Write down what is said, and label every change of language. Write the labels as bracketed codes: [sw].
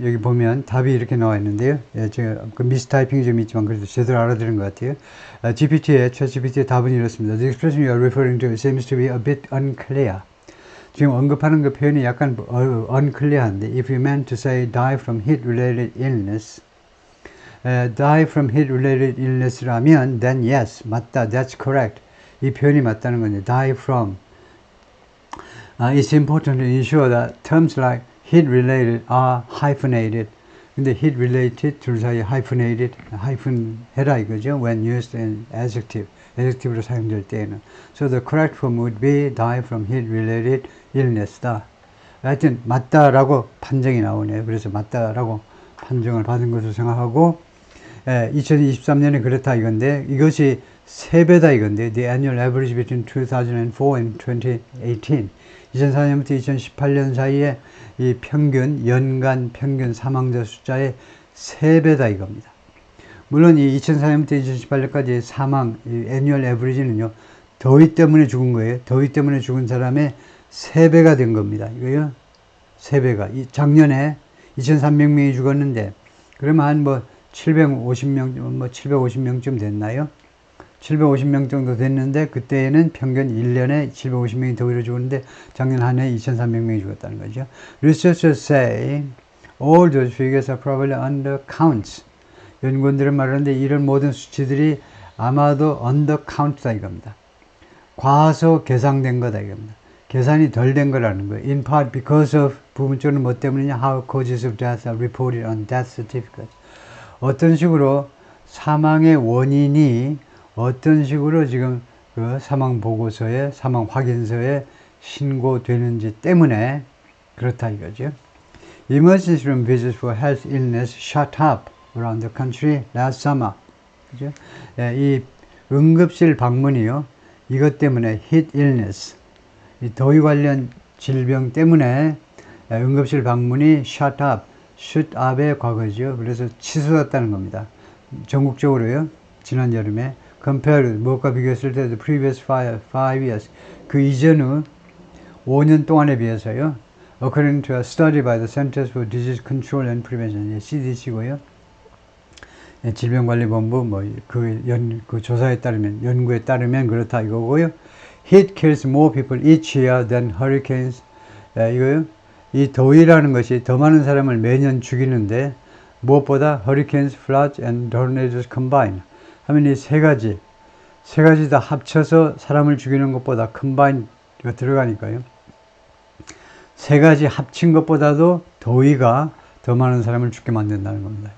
[ko] 여기 보면 답이 이렇게 나와 있는데요. 예, 제가 그 미스타이핑이 좀 있지만 그래도 제대로 알아들은 것 같아요. ChatGPT의 답은 이렇습니다. [en] The expression you are referring to seems to be a bit unclear. [ko] 지금 언급하는 그 표현이 약간 unclear한데, [en] if you meant to say die from heat-related illness, die from heat-related illness라면, then yes, 맞다, that's correct. [ko] 이 표현이 맞다는 거죠. [en] Die from. It's important to ensure that terms like heat-related are hyphenated. [ko] 근데 heat-related 둘 사이에 hyphenated, hyphen 해라 이거죠. [en] When used in adjective, [ko] adjective로 사용될 때에는. [en] So the correct form would be die from heat-related illness다. [ko] 하여튼 맞다라고 판정이 나오네요. 그래서 맞다라고 판정을 받은 것으로 생각하고, 2023년에 그렇다 이건데, 이것이 3배다 이건데, [en] the annual average between 2004 and 2018. [ko] 2004년부터 2018년 사이에 이 연간 평균 사망자 숫자의 3배다 이겁니다. 물론 이 2004년부터 2018년까지 사망, 이 annual average는요, 더위 때문에 죽은 거예요. 더위 때문에 죽은 사람의 3배가 된 겁니다. 이거요, 3배가. 작년에 2,300명이 죽었는데, 그러면 한 750명, 750명쯤 됐나요? 750명 정도 됐는데, 그때에는 평균 1년에 750명이 더위로 죽었는데, 작년 한 해 2,300명이 죽었다는 거죠. [en] Researchers say all those figures are probably undercounts. [ko] 연구원들은 말하는데, 이런 모든 수치들이 아마도 undercount다 이겁니다. 과소 계산된 거다 이겁니다. 계산이 덜 된 거라는 거예요. [en] In part because of, [ko] 부분적으로 뭐 때문이냐? [en] How causes of death are reported on death certificates. [ko] 어떤 식으로 사망의 원인이 어떤 식으로 지금 그 사망 보고서에, 사망 확인서에 신고되는지 때문에 그렇다 이거죠. [en] Emergency room visits for health illness shot up around the country last summer. [ko] 그죠? 이 응급실 방문이요, 이것 때문에 heat illness, 이 더위 관련 질병 때문에 응급실 방문이 shot up, shoot up의 과거죠. 그래서 치솟았다는 겁니다. 전국적으로요, 지난 여름에. compared, 무엇과 비교했을 때 [en] the previous 5 years, [ko] 그 이전의 5년 동안에 비해서요. [en] According to a study by the Centers for Disease Control and Prevention, CDC고요. [ko] 질병관리본부 그 조사에 따르면, 연구에 따르면 그렇다 이거고요. [en] Heat kills more people each year than hurricanes. [ko] 이거요. 이 더위라는 것이 더 많은 사람을 매년 죽이는데, 무엇보다 [en] hurricanes, floods and tornadoes combined. [ko] 하면 이 세 가지 다 합쳐서 사람을 죽이는 것보다 combine가 들어가니까요. 세 가지 합친 것보다도 더위가 더 많은 사람을 죽게 만든다는 겁니다.